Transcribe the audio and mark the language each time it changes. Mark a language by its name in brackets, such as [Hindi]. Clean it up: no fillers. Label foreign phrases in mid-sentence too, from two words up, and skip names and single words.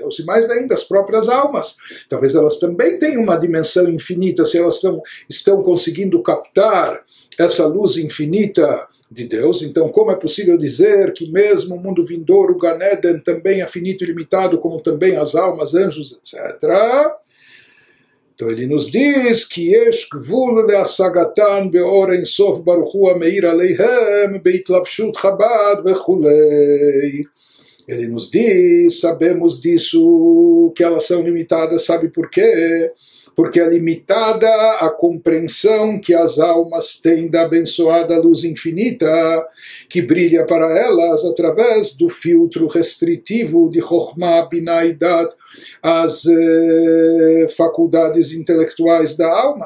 [Portuguese] E mais ainda, as próprias almas. Talvez elas também tenham uma dimensão infinita, se elas estão conseguindo captar essa luz infinita de Deus. Então, como é possível dizer que mesmo o mundo vindouro, o Gan Eden, também é finito e limitado, como também as almas, anjos, etc., então ele nos diz que [Hebrew] יש גבול להשגתן באור אין סוף ברוך הוא המאיר עליהם בהתלבשות חב"ד וכולי. [Portuguese] Ele nos diz, sabemos disso, que elas são limitadas, sabe por quê? Porque é limitada a compreensão que as almas têm da abençoada luz infinita, que brilha para elas através do filtro restritivo de Chokhmah, Binah e Dat, as faculdades intelectuais da alma.